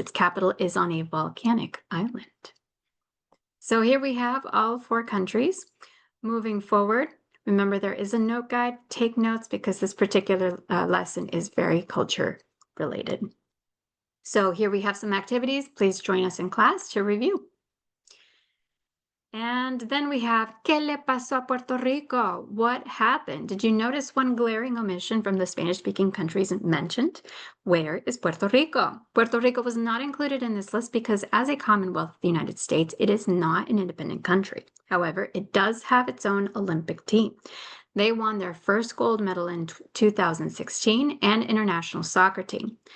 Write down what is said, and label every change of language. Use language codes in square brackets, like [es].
[en] Its capital is on a volcanic island. So here we have all 4 countries. Moving forward, remember there is a note guide. Take notes because this particular lesson is very culture related. So here we have some activities. Please join us in class to review. And then we have, [es] ¿Qué le pasó a Puerto Rico? [en] What happened? Did you notice one glaring omission from the Spanish-speaking countries mentioned? Where is Puerto Rico? Puerto Rico was not included in this list because as a Commonwealth of the United States, it is not an independent country. However, it does have its own Olympic team. They won their first gold medal in 2016 and international soccer team.